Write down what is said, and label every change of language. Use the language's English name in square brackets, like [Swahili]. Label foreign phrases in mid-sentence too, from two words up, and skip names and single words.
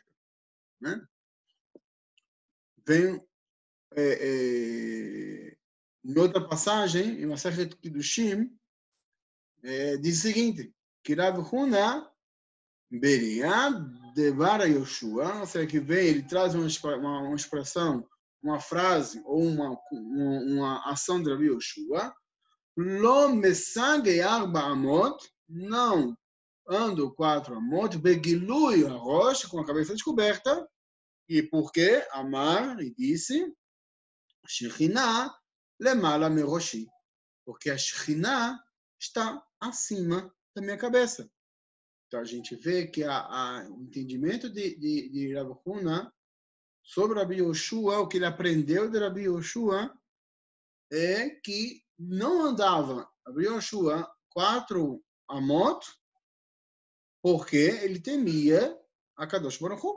[Portuguese] Né? Vem em outra passagem, em Masechet Kiddushin, diz o seguinte, que Rav Huna Beriá Devara Yoshua, ou seja, que vem, ele traz uma expressão, uma frase ou uma ação de Rav Yoshua, [Aramaic] לא מסגינא ארבע אמות, [Portuguese] não ando 4 amot, [Hebrew] בגילוי ראש, [Portuguese] com a cabeça descoberta, e por quê? Amar, e disse, [Hebrew] שכינה למעלה מראשי, [Portuguese] porque a Shekhinah está acima da minha cabeça. Então, a gente vê que o entendimento de Rav Huna sobre Rabi Yoshua, o que ele aprendeu de Rabi Yoshua, é que não andava Rabi Yoshua 4 amot, porque ele temia a [Hebrew] קדוש ברוך הוא.